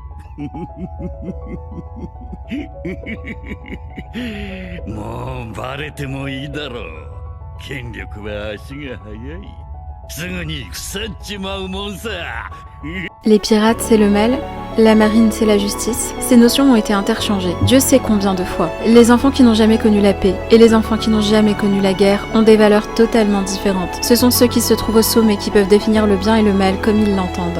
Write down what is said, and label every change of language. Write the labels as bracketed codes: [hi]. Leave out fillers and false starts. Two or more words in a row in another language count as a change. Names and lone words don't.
[ja] もうバレてもいいだろう。権力は足が速い。すぐに腐っちまうもんさ。 [fr] Les pirates, c'est le mal. La marine, c'est la justice. Ces notions ont été interchangées, Dieu sait combien de fois. Les enfants qui n'ont jamais connu la paix et les enfants qui n'ont jamais connu la guerre ont des valeurs totalement différentes. Ce sont ceux qui se trouvent au sommet qui peuvent définir le bien et le mal comme ils l'entendent.